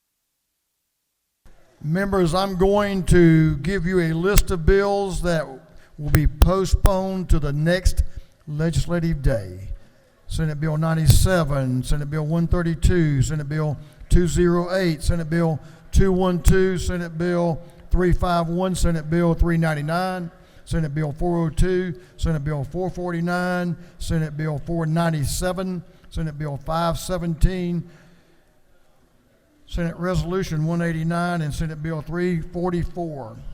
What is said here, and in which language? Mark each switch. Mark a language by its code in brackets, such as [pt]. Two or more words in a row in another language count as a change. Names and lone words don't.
[en] Members, I'm going to give you a list of bills that will be postponed to the next legislative day. Senate Bill 97, Senate Bill 132, Senate Bill 208, Senate Bill 212, Senate Bill 351, Senate Bill 399, Senate Bill 402, Senate Bill 449, Senate Bill 497, Senate Bill 517, Senate Resolution 189, and Senate Bill 344.